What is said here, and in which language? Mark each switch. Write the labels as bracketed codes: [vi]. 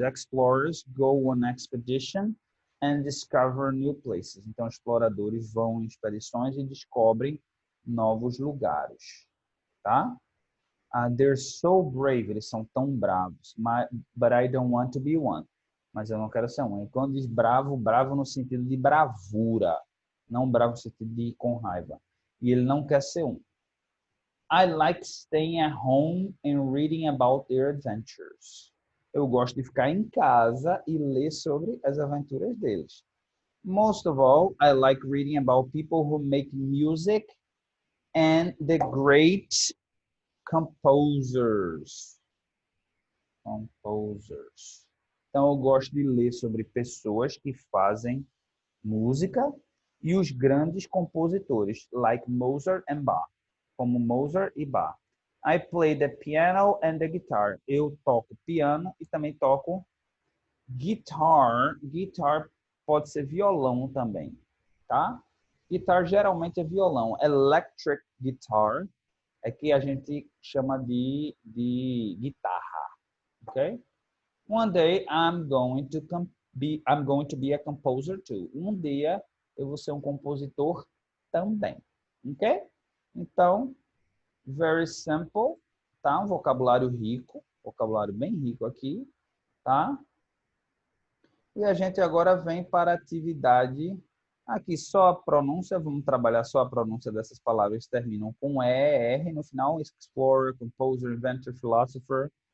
[en] Explorers go on expedition and discover new places. [pt] Então, exploradores vão em expedições e descobrem novos lugares, tá? [en] They're so brave, [pt] eles são tão bravos. [en] But I don't want to be one. [pt] Mas eu não quero ser um. E quando diz bravo, bravo no sentido de bravura, não bravo no sentido de ir com raiva. E ele não quer ser um. [en] I like staying at home and reading about their adventures. [pt] Eu gosto de ficar em casa e ler sobre as aventuras deles. [en] Most of all, I like reading about people who make music and the great composers. [pt] Então, eu gosto de ler sobre pessoas que fazem música e os grandes compositores, [en] like Mozart and Bach, [pt] como Mozart e Bach. [en] I play the piano and the guitar. [pt] Eu toco piano e também toco guitar. Guitar pode ser violão também, tá? Guitar geralmente é violão. Electric guitar é que a gente chama de guitarra, ok? [en] One day I'm going to be a composer too. [pt] Um dia eu vou ser um compositor também, ok? Então, [en] very simple, [pt] tá? Um vocabulário rico, vocabulário bem rico aqui, tá? E a gente agora vem para a atividade aqui, só a pronúncia, vamos trabalhar só a pronúncia dessas palavras que terminam com E, R no final, explorer, composer, inventor, philosopher.